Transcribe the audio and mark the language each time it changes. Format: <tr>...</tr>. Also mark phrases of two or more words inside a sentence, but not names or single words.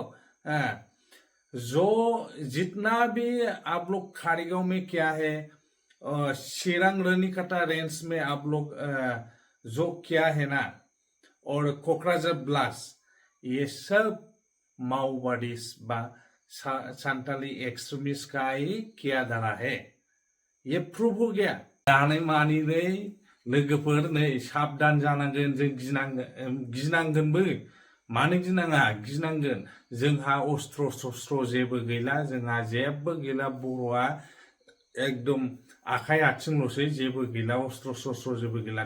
<hi>जो जितना भी आप लोग खारीगांव में क्या है, शिरांग रनिकाटा रेंज में आप लोग जो क्या है ना, और कोकराझार ब्लास्ट, ये सब माओवादी बा संताली एक्सट्रीमिस्ट का ही किया धरा है। ये प्रूव हो गया।</hi> <brx>दाने मानी नहीं लोगोफोर नै साबधान जानांगोन, जों गिनांगोनबो। मानो गिनाङा? गिनांगोन। जोंहा अस्त्र शस्त्र जेबो गैला, जोंहा जेबो गैला। बर'आ एकदम आखाइ आथिंल'सै, जेबो गैला, अस्त्र शस्त्र जेबो गैला।</brx>